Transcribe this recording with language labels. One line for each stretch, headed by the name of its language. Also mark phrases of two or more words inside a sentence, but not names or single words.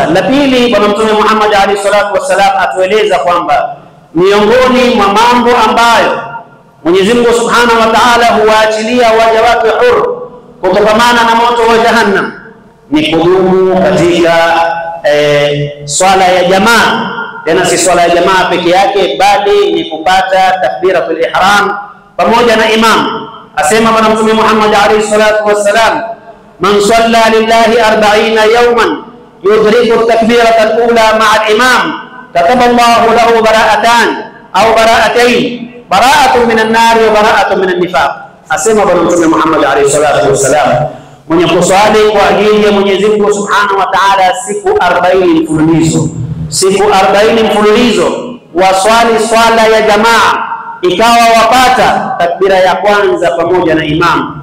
Swahili: La pili, Bwana Mtume Muhammad
Arabic: عليه الصلاة والسلام
Swahili: atueleza kwamba miongoni mwa mambo ambayo Mwenyezi Mungu
Arabic: سبحانه وتعالى
Swahili: huwaachilia waja wake huru kutokana na moto wa jahannam ni kudumu katika swala ya jamaa. Tena si swala ya jamaa peke yake, bali ni kupata
Arabic: تكبيرة الإحرام
Swahili: pamoja na imam.
Arabic: Asema Bwana Mtume Muhammad عليه الصلاة والسلام من صلى لله 40 يوما يدرك التكبيرة الأولى مع الإمام كتب الله له براءة أو براءتين براءة من النار وبراءة من النفاق.
Swahili: Asema Bwana Mtume Muhammad
Arabic: عليه الصلاة والسلام,
Swahili: mwenye kuswali kwa ajili ya Mwenyezi Mungu
Arabic: سبحانه وتعالى
Swahili: siku 40 mfululizo, siku 40 mfululizo waswali swala ya jamaa, ikawa wapata takbira ya kwanza pamoja na imam.